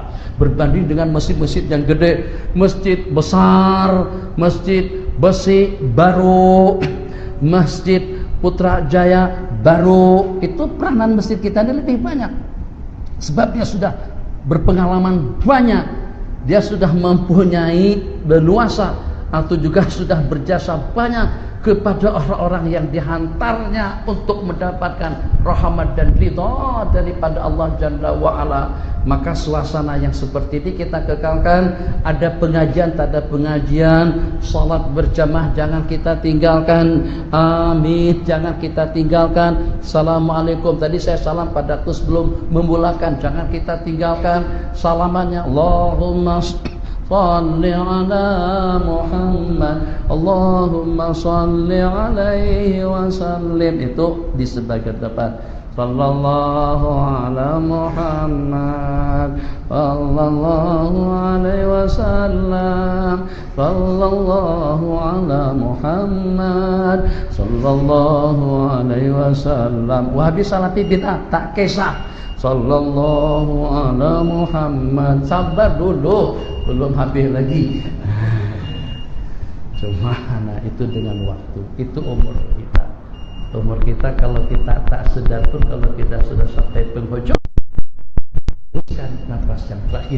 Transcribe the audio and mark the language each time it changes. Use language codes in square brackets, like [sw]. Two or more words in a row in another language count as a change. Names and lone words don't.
[ms] Berbanding dengan masjid-masjid yang gede, masjid besar, masjid besi baru, masjid Putrajaya baru, itu peranan masjid kita ini lebih banyak, sebab dia sudah berpengalaman banyak, dia sudah mempunyai leluasa, atau juga sudah berjasa banyak kepada orang-orang yang dihantarnya untuk mendapatkan rahmat dan ridha daripada [ar] الله جل وعلا. [ms] Maka suasana yang seperti ini kita kekalkan. Ada pengajian, tak ada pengajian, salat berjamaah jangan kita tinggalkan, amin, jangan kita tinggalkan. Assalamualaikum, tadi saya salam padaku sebelum memulakan, jangan kita tinggalkan salamannya. [ar] اللهم صل على محمد، اللهم صل عليه وسلم. [ms] Itu di sebagian depan. [ar] صلى الله على محمد، صلى الله عليه وسلم، صلى الله على محمد، صلى الله عليه وسلم. [ms] Wahabi salafi bid'ah, tak kisah. [ar] صلى الله على محمد. [ms] Sabar dulu, belum habis lagi. Cuma itu dengan waktu, itu umur kita. Umur kita kalau kita tak sedar pun, kalau kita sudah sampai penghujung, teruskan nafas yang terakhir.